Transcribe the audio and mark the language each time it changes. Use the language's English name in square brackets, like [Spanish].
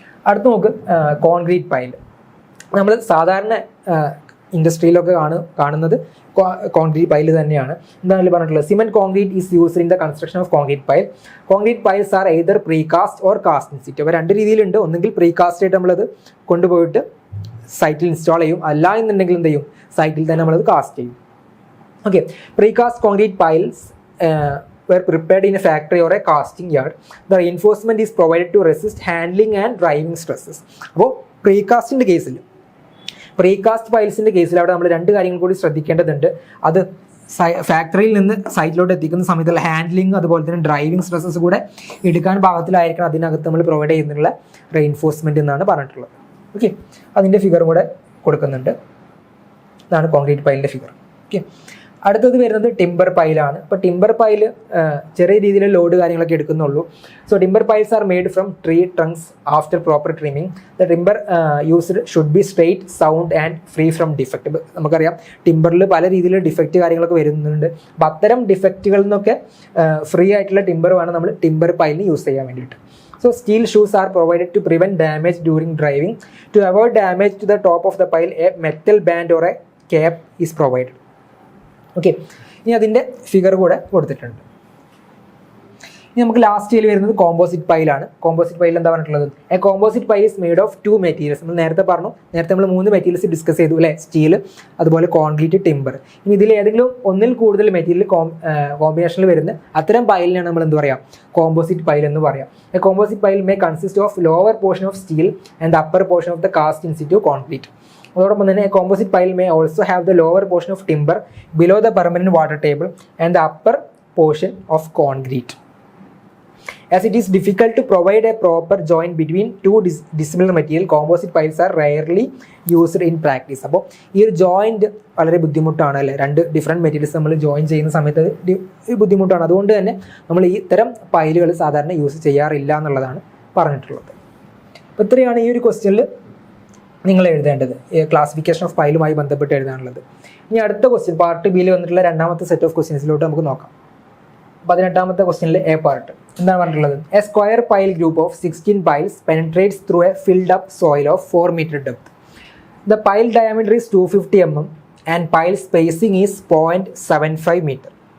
[Malayalam] അടുത്ത് നമുക്ക് concrete pile. നമ്മൾ സാധാരണ ഇൻഡസ്ട്രിയിലൊക്കെ കാണുന്നത് കോൺക്രീറ്റ് പൈൽ തന്നെയാണ്. എന്താണ് പറഞ്ഞിട്ടുള്ളത്, [English] Cement concrete is used in the construction of concrete pile. Concrete piles are either precast or cast in situ. [Malayalam] അപ്പോൾ രണ്ട് രീതിയിലുണ്ട്. ഒന്നെങ്കിൽ പ്രീകാസ്റ്റ് ആയിട്ട് നമ്മളത് കൊണ്ടുപോയിട്ട് സൈറ്റിൽ ഇൻസ്റ്റാൾ ചെയ്യും, അല്ല എന്നുണ്ടെങ്കിൽ എന്ത് ചെയ്യും, സൈറ്റിൽ തന്നെ നമ്മളത് കാസ്റ്റ് ചെയ്യും. [English] Okay, precast concrete piles were prepared in a factory or a casting yard. The reinforcement is provided to resist handling and driving stresses. [Malayalam] അപ്പോൾ പ്രീകാസ്റ്റിൻ്റെ കേസിൽ, പ്രീകാസ്റ്റ് പൈൽസിൻ്റെ കേസിൽ അവിടെ നമ്മൾ രണ്ട് കാര്യങ്ങൾ കൂടി ശ്രദ്ധിക്കേണ്ടതുണ്ട്. അത് ഫാക്ടറിയിൽ നിന്ന് സൈറ്റിലോട്ട് എത്തിക്കുന്ന സമയത്തുള്ള ഹാൻഡ്ലിങ് അതുപോലെ തന്നെ ഡ്രൈവിംഗ് സ്ട്രെസ്സസ് കൂടെ എടുക്കാൻ പാകത്തിലായിരിക്കണം അതിനകത്ത് നമ്മൾ പ്രൊവൈഡ് ചെയ്യുന്നുള്ള റെയിൻഫോഴ്സ്മെൻറ്റ് എന്നാണ് പറഞ്ഞിട്ടുള്ളത്. ഓക്കെ, അതിൻ്റെ ഫിഗറും കൂടെ കൊടുക്കുന്നുണ്ട്. ഇതാണ് കോൺക്രീറ്റ് പൈലിൻ്റെ ഫിഗർ. ഓക്കെ, അടുത്തത് വരുന്നത് ടിമ്പർ പൈലാണ്. അപ്പോൾ ടിമ്പർ പൈൽ ചെറിയ രീതിയിൽ ലോഡ് കാര്യങ്ങളൊക്കെ എടുക്കുന്നുള്ളൂ. [English] So timber piles are made from tree trunks after proper trimming. The timber used should be straight, sound and free from defect. [Malayalam] നമുക്കറിയാം ടിമ്പറിൽ പല രീതിയിൽ ഡിഫക്റ്റ് കാര്യങ്ങളൊക്കെ വരുന്നുണ്ട്. അപ്പോൾ അത്തരം ഡിഫക്റ്റുകളിൽ നിന്നൊക്കെ ഫ്രീ ആയിട്ടുള്ള ടിമ്പർ വേണം നമ്മൾ ടിമ്പർ പൈലിന് യൂസ് ചെയ്യാൻ വേണ്ടിയിട്ട്. [English] So steel shoes are provided to prevent damage during driving. To avoid damage to the top of the pile, a metal band or a cap is provided. [Malayalam] Okay, ഇനി അതിൻ്റെ figure കൂടെ കൊടുത്തിട്ടുണ്ട്. ഇനി നമുക്ക് last ഇതിൽ വരുന്നത് കോമ്പോസിറ്റ് പൈലാണ്. കോമ്പോസിറ്റ് പൈൽ എന്താ പറഞ്ഞിട്ടുള്ളത്, [English] A composite pile is made of 2 materials. [Malayalam] നമ്മൾ നേരത്തെ നമ്മൾ 3 മെറ്റീരിയൽസ് ഡിസ്കസ് ചെയ്തു അല്ലേ, സ്റ്റീൽ അതുപോലെ കോൺക്രീറ്റ്, ടിമ്പർ. ഇനി ഇതിൽ ഏതെങ്കിലും ഒന്നിൽ കൂടുതൽ മെറ്റീരിയൽ കോമ്പിനേഷനിൽ വരുന്ന അത്തരം പൈലിനാണ് നമ്മൾ എന്ത് പറയാം, കോമ്പോസിറ്റ് പൈൽ എന്ന് പറയാം. [English] A composite pile may consist of lower portion of steel and upper portion of the cast in situ concrete. [Malayalam] അതോടൊപ്പം തന്നെ [English] Composite pile may also have the lower portion of timber below the permanent water table and the upper portion of concrete. As it is difficult to provide a proper joint between two dissimilar material, composite piles are rarely used in practice. [Malayalam] അപ്പോൾ ഈ ഒരു joint വളരെ ബുദ്ധിമുട്ടാണ് അല്ലേ, രണ്ട് different materials നമ്മൾ join ചെയ്യുന്ന സമയത്ത് ബുദ്ധിമുട്ടാണ്. അതുകൊണ്ട് തന്നെ നമ്മൾ ഈ ഇത്തരം പൈലുകൾ സാധാരണ യൂസ് ചെയ്യാറില്ല എന്നുള്ളതാണ് പറഞ്ഞിട്ടുള്ളത്. അപ്പോൾ ഇത്രയാണ് ഈ ഒരു ക്വസ്റ്റ്യനിൽ നിങ്ങൾ എഴുതേണ്ടത്, ക്ലാസിഫിക്കേഷൻ ഓഫ് പൈലുമായി ബന്ധപ്പെട്ട് എഴുതാനുള്ളത്. ഇനി അടുത്ത ക്വസ്റ്റ്യൻ പാർട്ട് ബിയിൽ വന്നിട്ടുള്ള രണ്ടാമത്തെ സെറ്റ് ഓഫ് ക്വസ്റ്റ്യൻസിലോട്ട് നമുക്ക് നോക്കാം. 18ാമത്തെ ക്വസ്റ്റ്യനിൽ എ പാർട്ട് എന്താണ് പറഞ്ഞിട്ടുള്ളത്, [English] A square pile group of 16 piles penetrates through a filled up soil of 4 meter depth. The pile diameter is 250 mm and pile spacing is 0.75 meter.